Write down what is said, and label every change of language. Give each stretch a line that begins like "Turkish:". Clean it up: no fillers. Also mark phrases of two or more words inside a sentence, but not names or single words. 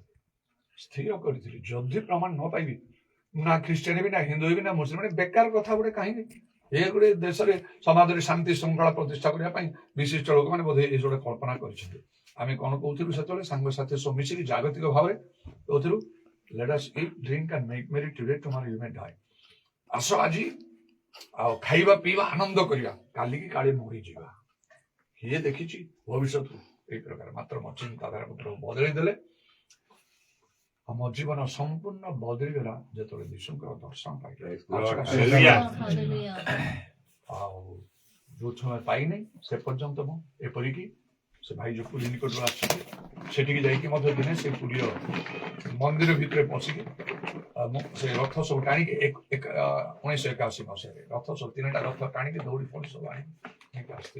Odia: ସ୍ଥିର କରିଥିଲି ଯଦି ପ୍ରମାଣ ନ ପାଇବି, ନା ଖ୍ରୀଷ୍ଟିଆନ ହେବି, ନା ହିନ୍ଦୁ ହେବି, ନା ମୁସଲିମ ହେବି। ବେକାର କଥା ଗୋଟେ କାହିଁକି? ଏ ଗୋଟେ ଦେଶରେ ସମାଜରେ ଶାନ୍ତି ଶୃଙ୍ଖଳା ପ୍ରତିଷ୍ଠା କରିବା ପାଇଁ ବିଶିଷ୍ଟ ଲୋକମାନେ ବୋଧେ ଏ ଗୋଟେ କଳ୍ପନା କରିଛନ୍ତି। ଆମେ କଣ କହୁଥିଲୁ ସେତେବେଳେ? ସାଙ୍ଗସାଥି ସବୁ ମିଶିକି ଜାଗତିକ ଭାବରେ କହୁଥିଲୁ,
English: let us eat, drink and make merry today, tomorrow you may die।
Odia: ଆସ ଆଜି ଆଉ ଖାଇବା ପିଇବା ଆନନ୍ଦ କରିବା, କାଲିକି କାଳେ ମରିଯିବା। କିଏ ଦେଖିଛି ଭବିଷ୍ୟତକୁ ଏଇ ପ୍ରକାର। ମାତ୍ର ମୋ ଚିନ୍ତାଧାରା ପ୍ରଭୁ ବଦଳେଇ ଦେଲେ। ଆମ ଜୀବନ ସମ୍ପୂର୍ଣ୍ଣ ବଦଳିଗଲା ଯେତେବେଳେ ଯୀଶୁଙ୍କର ଦର୍ଶନ ପାଇଲେ। ଆଉ ଯୋଉ ସମୟ ପାଇନି ସେ ପର୍ଯ୍ୟନ୍ତ ମୁଁ ଏପରିକି ସେ ଭାଇ ଯୋଉ ପୁରୀ ନିକଟରୁ ଆସିଛି ସେଠିକି ଯାଇକି ମଧ୍ୟ ଦିନେ ସେ ପୁରୀର ମନ୍ଦିର ଭିତରେ ପଶିକି ମୁଁ ସେ ରଥ ସବୁ ଟାଣିକି 1981 ମସିହାରେ ରଥ ସବୁ 3ଟା ରଥ ଟାଣିକି ଦୌଡ଼ି ଫୋଡ଼ି ସବୁ ଆଣିକି ଆସିଥିଲି।